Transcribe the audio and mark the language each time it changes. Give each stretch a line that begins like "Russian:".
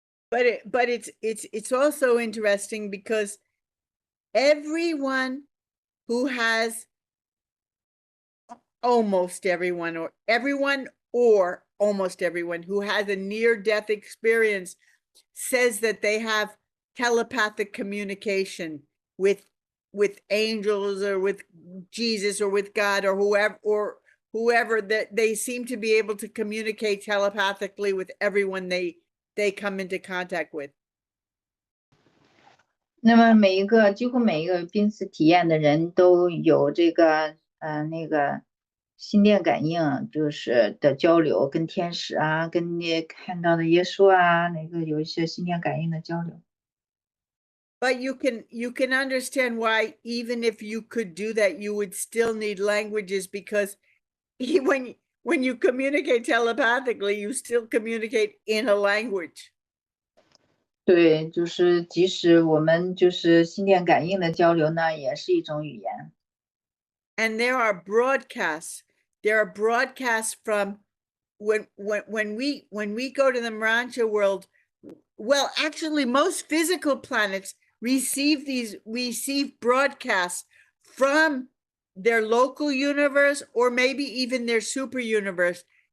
English: But it's also interesting because everyone who has almost everyone or almost everyone who has a near-death experience says that they have telepathic communication with angels or with Jesus or with God or whoever that they seem to be able to communicate telepathically with everyone they come into contact with.
Chinese: 那么几乎每一个濒死体验的人都有这个那个心电感应，就是的交流，跟天使啊，跟你看到的耶稣啊，有一些心电感应的交流。
English: But you can understand why even if you could do that, you would still need languages, because when you communicate telepathically, you still communicate in a language.
Chinese: 对，就是即使我们就是心电感应的交流呢，也是一种语言。
English: And there are broadcasts. There are broadcasts from when we go to the Urantia world. Well, actually, most physical planets receive broadcasts from their local universe or maybe even their super universe.